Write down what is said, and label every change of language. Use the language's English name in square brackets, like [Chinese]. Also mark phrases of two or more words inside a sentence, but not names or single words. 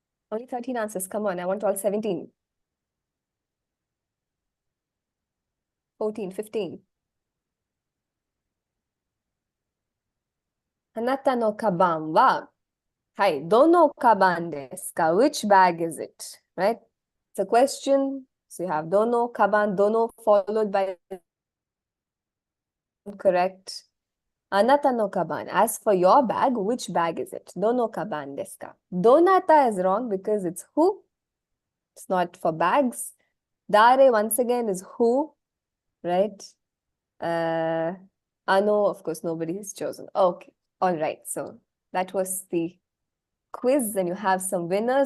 [English] Only 13 answers. Come on, I want all 17. 14, 15. [Japanese] あなたのかばんは、はい、どのかばんですか? [English] Which bag is it? Right? It's a question. So you have dono, kaban, dono followed by correct. [Japanese] あなたのかばん. [English] As for your bag, which bag is it? [Japanese] どのかばんですか? [English] Donata is wrong because it's who. It's not for bags. Dare once again is who, right? Ano, of course, nobody has chosen. Okay, all right. So that was the quiz, and you have some winners.